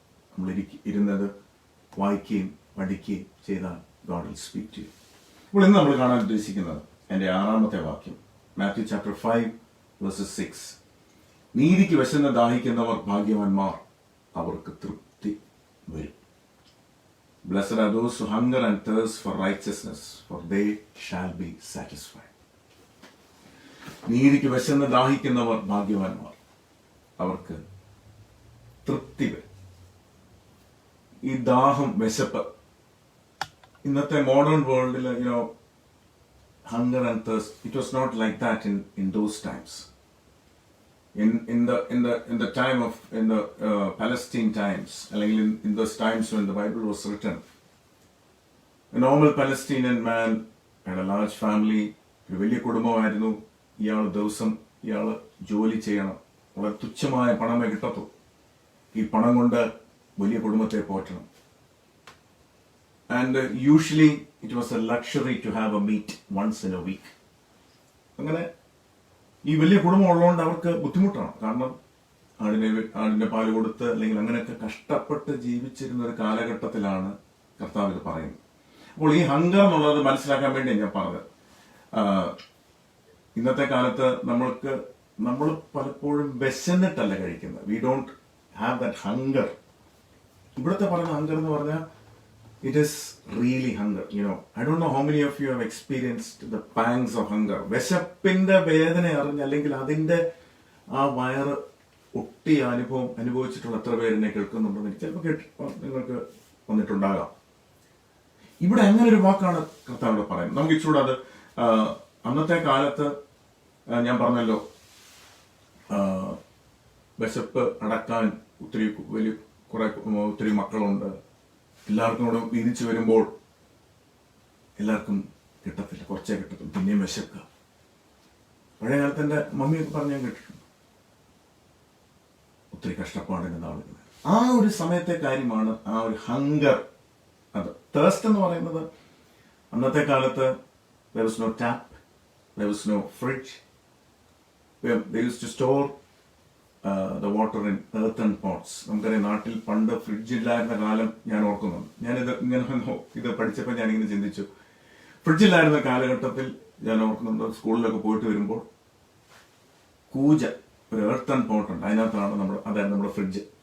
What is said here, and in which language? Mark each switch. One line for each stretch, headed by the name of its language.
Malayalam: നമ്മൾ ഇരുന്നത് വായിക്കുകയും പഠിക്കുകയും ചെയ്താൽ
English: God will speak to you.
Malayalam: ഇപ്പോൾ ഇന്ന് നമ്മൾ കാണാൻ ഉദ്ദേശിക്കുന്നത് എൻ്റെ 6-ാമത്തെ വാക്യം, മാത്യു ചാപ്റ്റർ 5 verses 6. നീതിക്ക് വിശന്ന് ദാഹിക്കുന്നവർ ഭാഗ്യവാന്മാർ, അവർക്ക് തൃപ്തി വരും.
English: Blessed are those who hunger and thirst for righteousness, for they shall be satisfied.
Malayalam: നീതിക്ക് വിശന്ന് ദാഹിക്കുന്നവർ ഭാഗ്യവാന്മാർ, അവർക്ക് തൃപ്തി വരും. ഈ ദാഹം, വിശപ്പ്, ഇന്നത്തെ മോഡേൺ വേൾഡിൽ
English: hunger and thirst, it was not like that in those times. In the time of Palestine times,
Malayalam: അല്ലെങ്കിൽ
English: in those times when the Bible was written, a normal Palestinian man had a large family.
Malayalam: ഒരു വലിയ കുടുംബമായിരുന്നു. ഇയാൾ ജോലി ചെയ്യണം, വളരെ തുച്ഛമായ പണമേ കിട്ടത്തു. ഈ പണം കൊണ്ട് വലിയ കുടുംബത്തെ പോറ്റണം.
English: And usually it was a luxury to have a meat once in a week.
Malayalam: അങ്ങനെ ഈ വലിയ കുടുംബം ഉള്ളതുകൊണ്ട് അവർക്ക് ബുദ്ധിമുട്ടാണ്. കാരണം ആടിന്റെ പാല് കൊടുത്ത് അല്ലെങ്കിൽ അങ്ങനെയൊക്കെ കഷ്ടപ്പെട്ട് ജീവിച്ചിരുന്ന ഒരു കാലഘട്ടത്തിലാണ് കർത്താവ് ഇത് പറയുന്നത്. അപ്പോൾ ഈ ഹങ്കർ എന്നുള്ളത് മനസ്സിലാക്കാൻ വേണ്ടി ഞാൻ പറഞ്ഞത്. ഇന്നത്തെ കാലത്ത് നമ്മൾ പലപ്പോഴും വിശന്നിട്ടല്ല കഴിക്കുന്നത്.
English: We don't have that hunger.
Malayalam: ഇവിടുത്തെ പറയുന്ന ഹങ്കർ എന്ന് പറഞ്ഞാൽ
English: it is really hunger. I don't know how many of you have experienced the pangs of hunger.
Malayalam: വിശപ്പിന്റെ വേദന അറിഞ്ഞ് അല്ലെങ്കിൽ അതിന്റെ ആ വയറ് ഒട്ടിയ അനുഭവിച്ചിട്ടുള്ള എത്ര പേരെന്നെ കേൾക്കുന്നുണ്ടെന്ന് ചിലപ്പോൾ നിങ്ങൾക്ക് വന്നിട്ടുണ്ടാകാം. ഇവിടെ അങ്ങനെ ഒരു വാക്കാണ് കർത്താവ് പറയുന്നത്. നമുക്ക് ഇച്ചിരൂടെ അത് അന്നത്തെ കാലത്ത് ഞാൻ പറഞ്ഞല്ലോ, വിശപ്പ് അടക്കാൻ ഒത്തിരി മക്കളുണ്ട്. എല്ലാവർക്കും കൂടെ വീതിച്ചു വരുമ്പോൾ എല്ലാവർക്കും കിട്ടത്തില്ല, കുറച്ചേ കിട്ടത്തില്ല, പിന്നെയും വിശക്കുക. പഴയ കാലത്ത് എൻ്റെ മമ്മിയൊക്കെ പറഞ്ഞ് ഞാൻ കേട്ടിട്ടുണ്ട്, ഒത്തിരി കഷ്ടപ്പാടിൻ്റെ നാളുകൾ. ആ ഒരു സമയത്തെ കാര്യമാണ് ആ ഒരു ഹങ്കർ. അത് തേഴ്സ്റ്റ് എന്ന് പറയുന്നത് അന്നത്തെ കാലത്ത്
English: there was no tap, there was no fridge. They used to store the water in earthen pots.
Malayalam: നമുക്കറിയാം, നാട്ടിൽ പണ്ട് ഫ്രിഡ്ജില്ലായിരുന്ന കാലം ഞാൻ ഓർക്കുന്നുണ്ട്. ഇത് പഠിച്ചപ്പോൾ ഞാനിങ്ങനെ ചിന്തിച്ചു. ഫ്രിഡ്ജില്ലായിരുന്ന കാലഘട്ടത്തിൽ ഞാൻ ഓർക്കുന്നുണ്ട്, സ്കൂളിലൊക്കെ പോയിട്ട് വരുമ്പോൾ കൂജ, ഒരു എർത്തൺ പോട്ടുണ്ട്, അതിനകത്താണ് അതായിരുന്നു നമ്മുടെ ഫ്രിഡ്ജ്.